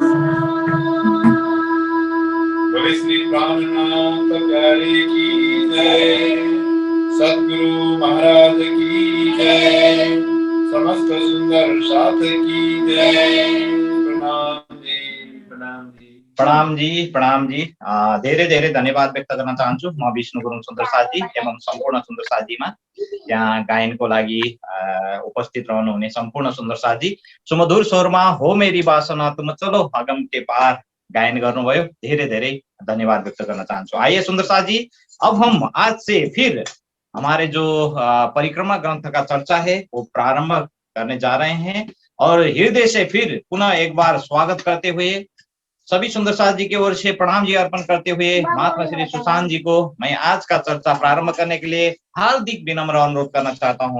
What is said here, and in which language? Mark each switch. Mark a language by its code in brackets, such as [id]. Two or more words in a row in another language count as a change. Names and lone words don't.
[hi] बोले श्री प्राणनाथ प्यारे की जय, सद्गुरु महाराज की जय, समस्त सुंदर साथ की जय। प्रणाम जी, प्रणाम जी। [ne] प्रणाम जी धेरै धेरै धन्यवाद व्यक्त गर्न चाहन्छु म विष्णु गुरुङ सुन्दर साथी एवं सम्पूर्ण सुन्दर साथीमा यहाँ गायनको लागि उपस्थित रहनुहुने सम्पूर्ण सुन्दर साथी सुमधुर स्वरमा [hi] हो मेरी वासना तुम चलो अगम के पार [ne] गायन गर्नुभयो, धेरै धेरै धन्यवाद व्यक्त गर्न चाहन्छु। [hi] आइए सुन्दर साथी, अब हम आज से फिर हमारे जो परिक्रमा ग्रंथ का चर्चा है वो प्रारंभ करने जा रहे हैं और हृदय से फिर पुनः एक बार स्वागत करते हुए सभी सुंदर साथ जी की ओर से प्रणाम जी अर्पण करते हुए महात्मा श्री सुशांत जी को मैं आज का चर्चा प्रारंभ करने के लिए हार्दिक विनम्र अनुरोध करना चाहता हूँ।